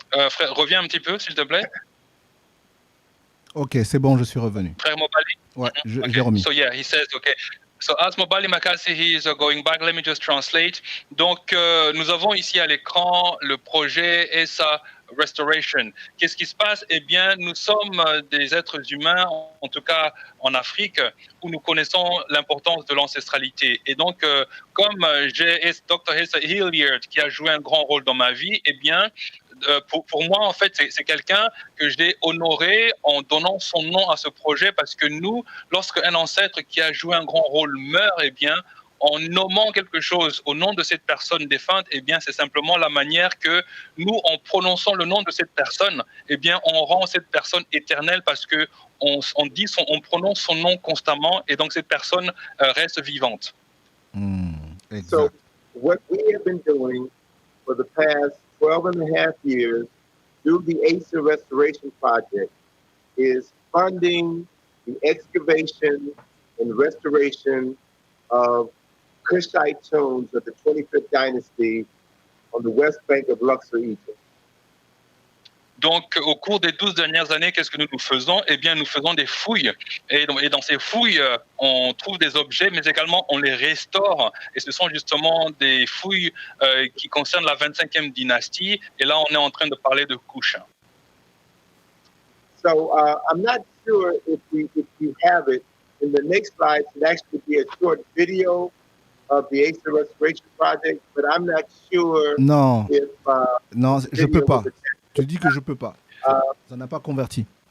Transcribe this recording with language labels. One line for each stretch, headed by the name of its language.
French: Frère, reviens un petit peu, s'il te plaît. Ok, c'est bon, je suis revenu. Frère Mobali. Ouais,
English: Okay.
French: j'ai remis.
English: So yeah, he says, okay. So as Mobali Makasi, he is going back. Let me just translate.
French: Donc, nous avons ici à l'écran le projet ESA Restoration. Qu'est-ce qui se passe? Eh bien, nous sommes des êtres humains, en tout cas en Afrique, où nous connaissons l'importance de l'ancestralité. Et donc, comme j'ai Dr. Asa Hilliard qui a joué un grand rôle dans ma vie, eh bien, pour moi, en fait, c'est quelqu'un que j'ai honoré en donnant son nom à ce projet parce que nous, lorsqu'un ancêtre qui a joué un grand rôle meurt, eh bien, en nommant quelque chose au nom de cette personne défunte, eh bien, c'est simplement la manière que nous, en prononçant le nom de cette personne, eh bien, on rend cette personne éternelle parce que on prononce son nom constamment et donc cette personne reste vivante. Exact.
English: So what we have been doing for the past 12 and a half years through the ASA Restoration Project is funding the excavation and restoration of Kushite tombs of the 25th dynasty on the west bank of Luxor, Egypt.
French: Donc, au cours des 12 dernières années, qu'est-ce que nous faisons? Eh bien, nous faisons des fouilles. Et dans ces fouilles, on trouve des objets, mais également on les restaure. Et ce sont justement des fouilles qui concernent la 25e dynastie. Et là, on est en train de parler de Kush.
English: So I'm not sure if you have it. In the next slide should actually be a short video of the ASA Restoration Project, but I'm not sure
French: Non,
English: if
French: non, je peux pas.
English: was
French: Tu dis que je peux pas. Ça n'a pas converti.